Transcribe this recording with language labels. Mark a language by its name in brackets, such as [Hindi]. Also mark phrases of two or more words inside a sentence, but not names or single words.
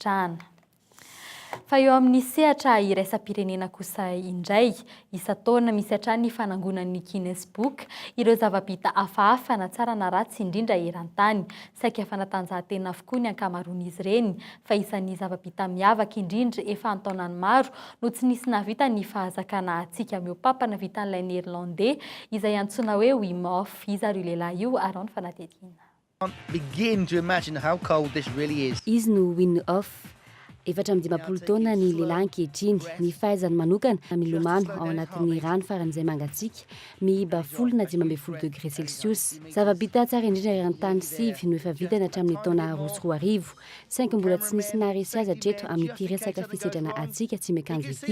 [Malagasy] Fa eo amin'ny sehatra iraisam-pirenena kosa indray, isa-taona misy hatrany fanangonan'ny Guinness Book ireo zava-bita hafahafa na tsara na ratsy indrindra eran-tany. Saika fanatanjahantena avokoa ny ankamaroan'izy ireny, fa isan'ny zava-bita miavaka indrindra efa antaonany maro no tsy nisy navita ny fahazakana atsika miopapa navita n'ilay néerlandais izay antsoina hoe Wim Hof. Izy ary io lehilahy io arao ny fanadihadiana. [English] Begin to imagine how cold this really is. [Malagasy] Izy no Wim Hof. 7 taona ny lehilahy ankehitriny, ny fahaizany manokana milomano ao anatin'ny rano faran'izay mangatsiaka, mihiba 10 na 12 degré Celsius. Zava-bita tsara indrindra eran-tany sivy no efa vitany hatramin'ny taona 2004. Saingy mbola tsy nisy naharesy azy hatreto amin'ity resaka fisedrana atsika tsy miakanjo ity.